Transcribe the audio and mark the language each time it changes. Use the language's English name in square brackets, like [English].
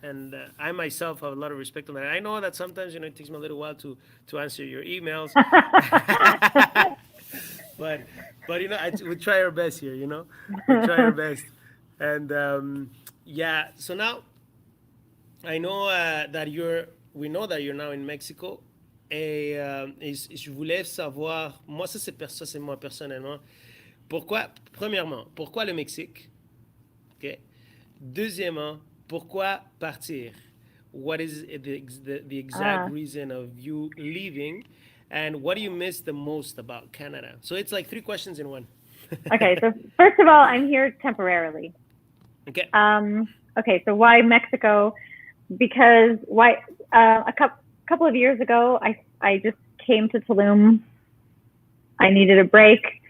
[English] And I myself have a lot of respect on that. I know that sometimes it takes me a little while to answer your emails, but we try our best here. We try our best, and So now I know we know that you're now in Mexico. [French] Et je voulais savoir, moi ça c'est moi personnellement, premièrement, pourquoi le Mexique? Okay. Deuxièmement, pourquoi partir? [English] What is the exact reason of you leaving? And what do you miss the most about Canada? So it's like 3 questions in one. Okay, so first of all, I'm here temporarily. Okay. Okay, so why Mexico? Because a couple of years ago, I just came to Tulum. I needed a break.